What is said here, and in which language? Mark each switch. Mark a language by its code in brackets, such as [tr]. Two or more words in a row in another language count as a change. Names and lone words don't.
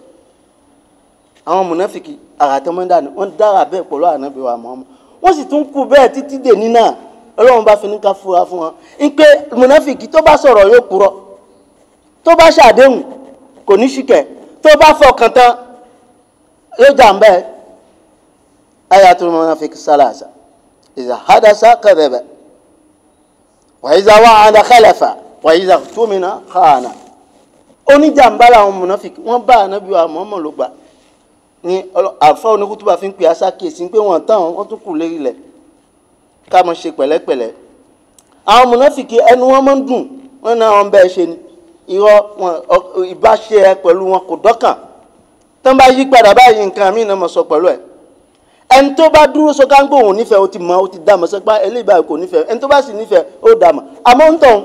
[yo] àwọn mùnáfìkì àràtọ́mọ́dá ni wọ́n dára bẹ́ẹ̀ pẹ̀lú Ànábì wa Muhammad wọ́n sì tún kú bẹ́ẹ̀ títí dè ní náà Ọlọ́run bá fi ní ká fura fún wọn ń pé mùnáfìkì tó bá sọ̀rọ̀ yóò purọ́ tó bá ṣàdéhùn kò ní ṣìkẹ̀ tó bá fọkàn tán yóò jàǹbá ẹ̀ [ar] آية المنافق ثلاث إذا حدث كذب وإذا وعد أخلف وإذا اؤتمن خان [yo] oníjàǹbá làwọn mùnáfìkì wọ́n bá Ànábì wa Muhammad ló gbà ní àfa oníkútùbà fi ń pè aṣákèsí pé wọ́n tán wọ́n tún kù lérí lẹ̀ ká mọ̀ ṣe pẹ̀lẹ́pẹ̀lẹ́ àwọn mùnáfìkì ẹnu wọn máa ń dùn wọ́n náà wọ́n bẹ́ẹ̀ ṣe ni irọ́ wọn ìbáṣe ẹ pẹ̀lú wọn kò dọ́kàn tán bá yí padà báyìí nǹkan mí náà mọ̀ sọ pẹ̀lú ẹ̀ ẹni tó bá dúró sọ káńgbò òun nífẹ̀ẹ́ ó ti mọ̀ ó ti dá mọ̀ sẹ́pá eléyìí báyìí kò nífẹ̀ẹ́ ẹni tó bá sì nífẹ̀ẹ́ ó dá mọ̀ àmọ́ ń tàn